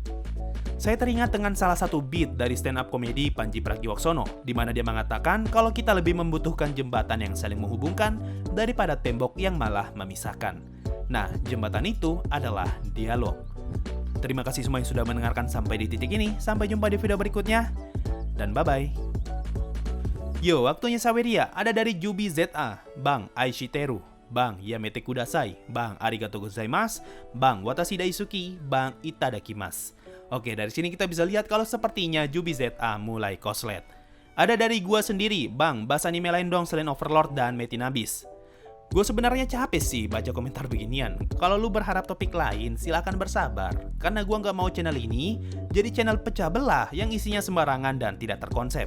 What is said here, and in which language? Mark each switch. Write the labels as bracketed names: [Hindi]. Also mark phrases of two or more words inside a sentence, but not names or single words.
[Indonesian] Saya teringat dengan salah satu beat dari stand-up komedi Panji Pragiwaksono, di mana dia mengatakan kalau kita lebih membutuhkan jembatan yang saling menghubungkan daripada tembok yang malah memisahkan. Nah, jembatan itu adalah dialog. Terima kasih semua yang sudah mendengarkan sampai di titik ini. Sampai jumpa di video berikutnya, dan bye-bye. Yo, waktunya Saweria. Ada dari Jubi ZA, Bang Aishiteru, Bang Yamete Kudasai, Bang Arigatou gozaimasu, Bang Watashi Daisuki, Bang Itadakimasu. Oke, dari sini kita bisa lihat kalau sepertinya Jubi ZA mulai koslet. Ada dari gua sendiri, Bang, bahas anime lain dong selain Overlord dan Metinabis. Gue sebenarnya capek sih baca komentar beginian. Kalau lu berharap topik lain, silakan bersabar. Karena gua nggak mau channel ini jadi channel pecah belah yang isinya sembarangan dan tidak terkonsep.